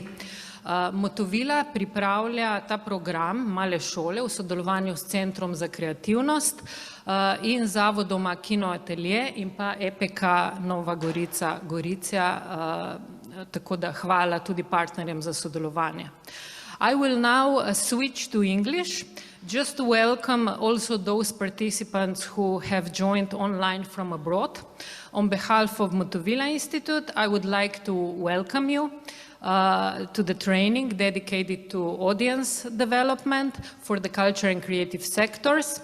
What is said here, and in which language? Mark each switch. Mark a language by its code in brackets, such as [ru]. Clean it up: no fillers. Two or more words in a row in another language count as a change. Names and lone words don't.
[sl] Motovila pripravlja ta program male šole v sodelovanju s Centrom za kreativnost in zavodoma Kinoatelje in pa EPK Nova Gorica Gorizia, tako da hvala tudi partnerjem za sodelovanje. [en] I will now switch to English, just to welcome also those participants who have joined online from abroad. On behalf of Motovila Institute, I would like to welcome you to the training dedicated to audience development for the culture and creative sectors.